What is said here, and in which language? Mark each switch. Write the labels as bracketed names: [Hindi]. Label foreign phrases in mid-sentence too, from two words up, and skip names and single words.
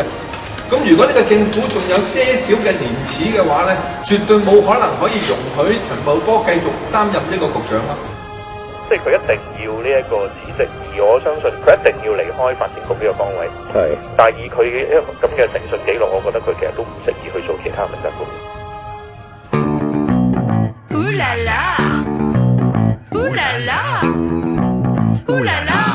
[Cantonese] 咁如果呢個政府仲有些少嘅廉恥嘅話咧，絕對冇可能可以容許陳茂波繼續擔任呢個局長啦。即係佢一定要呢一個辭職，而我相信佢一定要離開發展局呢個崗位。係。但係以佢嘅一個咁嘅誠信記錄，我覺得佢其實都唔適宜去做其他問責官。 [French] Ooh la la, ooh la la, [Cantonese] ooh la la.